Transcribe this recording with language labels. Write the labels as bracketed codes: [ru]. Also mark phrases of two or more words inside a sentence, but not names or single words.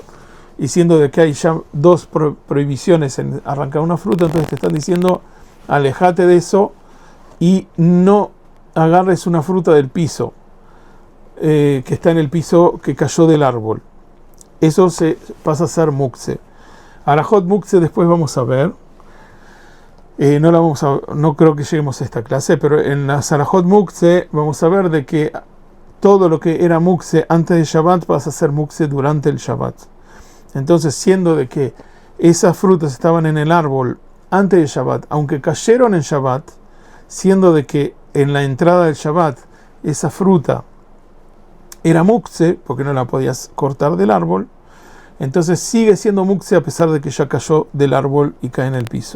[es] Y siendo de que hay ya dos prohibiciones en arrancar una fruta, entonces te están diciendo, alejate de eso y no agarres una fruta del piso, que está en el piso, que cayó del árbol. Eso se pasa a ser mukse. [he] Arajot mukse [es] después vamos a ver. No creo que lleguemos a esta clase, pero en la [he] Sarajot Mukse [es] vamos a ver de que todo lo que era Mukse antes de Shabbat pasa a ser Mukse durante el Shabbat. Entonces, siendo de que esas frutas estaban en el árbol antes de Shabbat, aunque cayeron en Shabbat, siendo de que en la entrada del Shabbat esa fruta era Mukse, porque no la podías cortar del árbol, entonces sigue siendo Mukse a pesar de que ya cayó del árbol y cae en el piso.